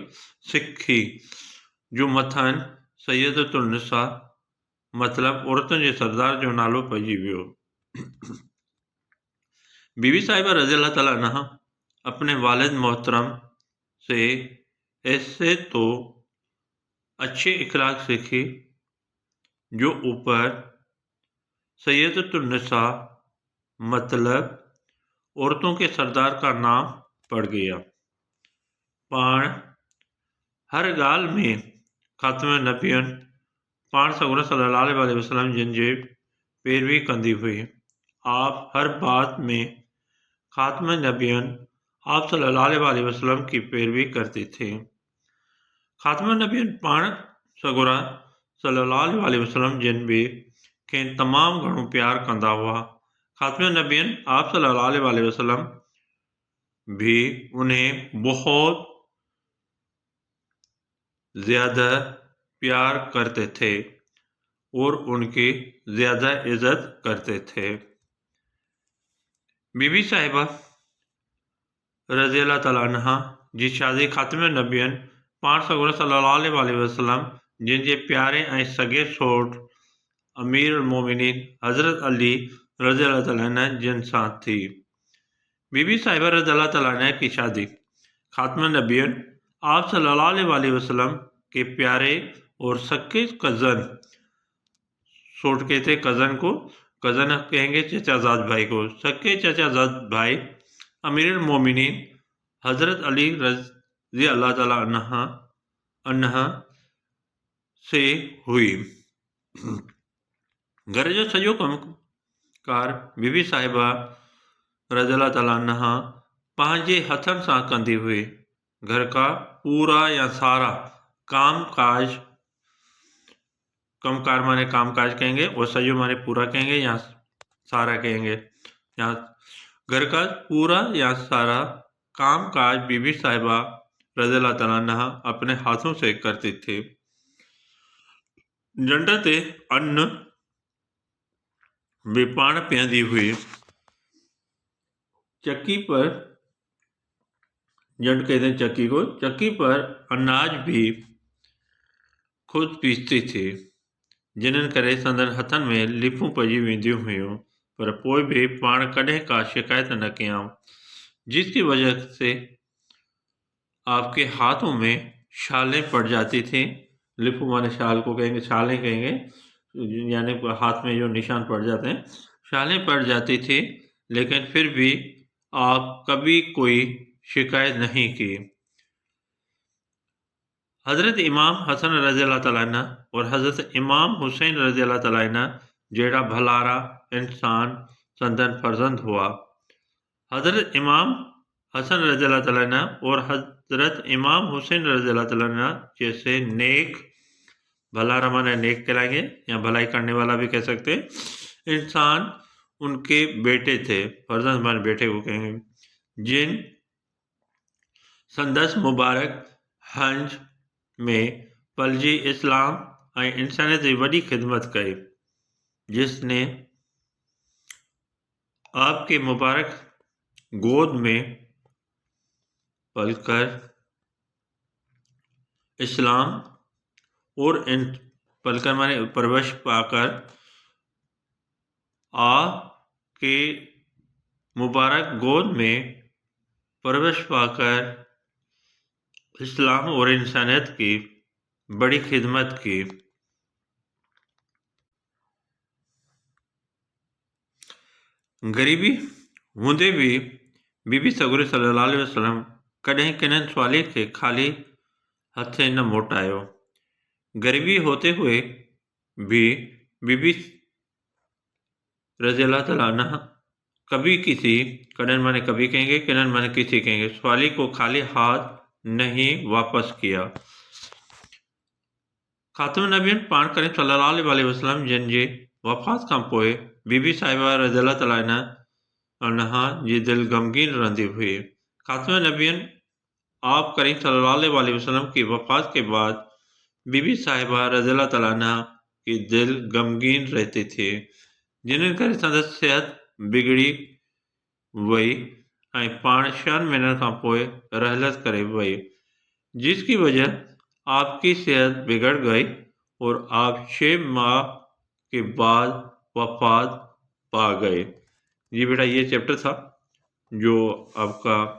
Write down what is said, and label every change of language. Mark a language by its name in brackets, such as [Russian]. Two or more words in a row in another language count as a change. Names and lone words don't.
[Sindhi] سکھی جو متھن سیدۃ النساء مطلب عورتوں جے سردار جو نالو پجی ویو۔ [Hindi] بی بی صاحبہ رضی اللہ تعالیٰ عنہ اپنے والد محترم سے ایسے تو अच्छे इखलाक सीखी, जो ऊपर सैयदतुन्निसा मतलब औरतों के सरदार का नाम पड़ गया। [Sindhi] पाण हर ॻाल्हि में ख़ात्मे नबियन पाण सॻुर सल्लल्लाहु अलैहि वसल्लम जिन जे पैरवी कंदी हुई। [Hindi] आप हर बात में ख़ात्मे नबियन आप सल्लल्लाहु अलैहि वसल्लम की पैरवी करते थे। [Sindhi] ख़ात्मे नबियन पाण सॻुर सल्लल्लाहु अलैहि वसल्लम जिन बि खेनि तमामु घणो प्यार कंदा हुआ। [Hindi] ख़ात्मे नबियन आप सल्लल्लाहु अलैहि वसल्लम भी उन्हें बहुत ज़्यादा प्यार करते थे और उनकी ज़्यादा इज़्ज़त करते थे। [Sindhi] बीबी साहिबा रज़ियल्लाहु तआला अन्हा जी शादी ख़ात्मे नबियन पाण सॻुर सल्लल्लाहु अलैहि वसल्लम जिन जे प्यारे ऐं सॻे सोट अमीरुल मोमिनीन हज़रत अली रज़ियल्लाहु तआला अन्हु जिन सां थी। [Hindi] बीबी साहिबा रज़ियल्लाहु तआला अन्हा की शादी ख़ात्मे नबियन आप सल्लल्लाहु अलैहि वसल्लम के प्यारे और सगे कज़न, सोट कहते कज़न को, कज़न कहेंगे चचाजाद भाई को, सगे चचाजाद भाई अमीरुल मोमिनीन हज़रत अली रज़ियल्लाहु तआला अन्हा से हुई। [Sindhi] घर जो सॼो कमकार बीबी साहिबा रज़ियल्लाहु तआला अन्हा पंहिंजे हथनि सां कंदी हुई। [Hindi] घर का पूरा या सारा कामकाज, कमकार माने कामकाज कहेंगे और सॼो माने पूरा कहेंगे या सारा कहेंगे। या घर का पूरा या सारा कामकाज बीबी साहिबा रज़ियल्लाहु तआला अन्हा अपने हाथों से करती थी। [Sindhi] जंड ते अन्न भी पाण पीअंदी हुई। [Hindi] चक्की पर, जंड कहते हैं चक्की को, चक्की पर अनाज भी खुद पीसती थी, [Sindhi] जिन्हनि करे संदन हथनि में लिफूं पइजी वेंदियूं हुयूं, पर पोइ भी पाण कॾहिं का शिकायत न कयां, [Hindi] जिसकी वजह से आपके हाथों में छालें पड़ जाती थी। लिफू माने शाल को कहेंगे, छालें कहेंगे, यानी हाथ में जो निशान पड़ जाते हैं, छालें पड़ जाती थी, लेकिन फिर भी आप कभी कोई शिकायत नहीं की। [Sindhi] हज़रत इमाम हसन रज़ियल्लाहु तआला अन्हु और हज़रत इमाम हुसैन रज़ियल्लाहु तआला अन्हु जहिड़ा भलारा इंसान संदन फर्जंद हुआ। [Hindi] हज़रत इमाम हसन रज़ियल्लाहु तआला अन्हु और हज़रत इमाम हुसैन रज़ियल्लाहु तआला अन्हु जैसे नेक, भलारा माने नेक कहलाएंगे या भलाई करने वाला भी कह सकते हैं, इंसान उनके बेटे थे, फर्जंद माने बेटे को कहेंगे, [Sindhi] जिन संदस मुबारक हंज में पलजी इस्लाम ऐं इंसानियत जी वॾी ख़िदमत कई, [Hindi] जिसने आपके मुबारक गोद में पलकर इस्लाम और पलकर माने परवश पाकर आपके मुबारक गोद में परवश पाकर इस्लाम और इंसानियत की बड़ी खिदमत की। [Sindhi] गरीबी हूंदे भी बीबी सॻुर सल्लल्लाहु अलैहि वसल्लम कॾहिं किन्हनि सवाली खे ख़ाली हथे न मोटायो। [Hindi] गरीबी होते हुए भी बीबी रज़ियल्लाहु तआला अन्हा कभी किसी, कड़न माने कभी कहेंगे, किन्हनि माने किसी कहेंगे, सवाली को खाली हाथ नहीं वापस किया। [Sindhi] ख़ात्मे नबियन पाण करीम सल्लल्लाहु अलैहि वसल्लम जिन जे वफ़ात खां पोइ बीबी साहिबा रज़ियल्लाहु तआला अन्हा जी दिल गमगीन रहंदी हुई। [Hindi] ख़ात्मे नबियन आप करीम सल्लल्लाहु अलैहि वसल्लम की वफ़ात के बाद बीबी साहिबा रज़ियल्लाहु तआला अन्हा की दिल गमगीन रहती थी, [Sindhi] जिन्हनि करे संदसि सेहत बिगड़ी वई ऐं पाण 6 महीननि खां पोइ रहलत करे वई, [Hindi] जिसकी वजह आपकी सेहत बिगड़ गई और आप 6 माह के बाद वफात पा गए। जी बेटा, ये चैप्टर था जो आपका